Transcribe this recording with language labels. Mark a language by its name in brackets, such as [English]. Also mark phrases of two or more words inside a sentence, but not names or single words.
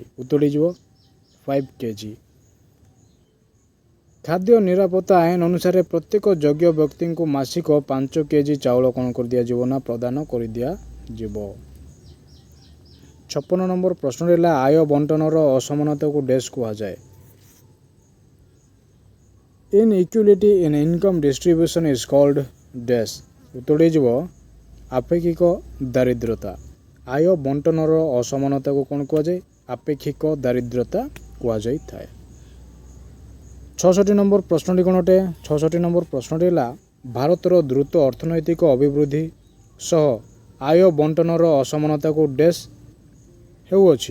[Odia] ଉତ୍ତରଟି ଯିବ 5 କେଜି। ଖାଦ୍ୟ ନିରାପତ୍ତା ଆଇନ ଅନୁସାରେ ପ୍ରତ୍ୟେକ ଯୋଗ୍ୟ ବ୍ୟକ୍ତିଙ୍କୁ ମାସିକ 5 କେଜି ଚାଉଳ କ'ଣ କରିଦିଆଯିବ ନା ପ୍ରଦାନ କରିଦିଆଯିବ। 56 নম্বର ପ୍ରଶ୍ନଟି ହେଲା ଆୟ ବଣ୍ଟନର ଅସମାନତାକୁ ଡେସ୍ କୁହାଯାଏ। [English] Inequality in income distribution is called ଡେସ୍। [Odia] ଉତ୍ତରଟି ଯିବ ଆପେକ୍ଷିକ ଦାରିଦ୍ରତା। ଆୟ ବଣ୍ଟନର ଅସମାନତାକୁ କ'ଣ କୁହାଯାଏ? ଆପେକ୍ଷିକ ଦାରିଦ୍ରତା କୁହାଯାଇଥାଏ। 66 নম্বର ପ୍ରଶ୍ନଟି କ'ଣ ଅଟେ? 66 নম্বର ପ୍ରଶ୍ନଟି ହେଲା ଭାରତର ଦ୍ରୁତ ଅର୍ଥନୈତିକ ଅଭିବୃଦ୍ଧି ସହ ଆୟ ବଣ୍ଟନର ଅସମାନତାକୁ ଡେସ୍ ହେଉଅଛି।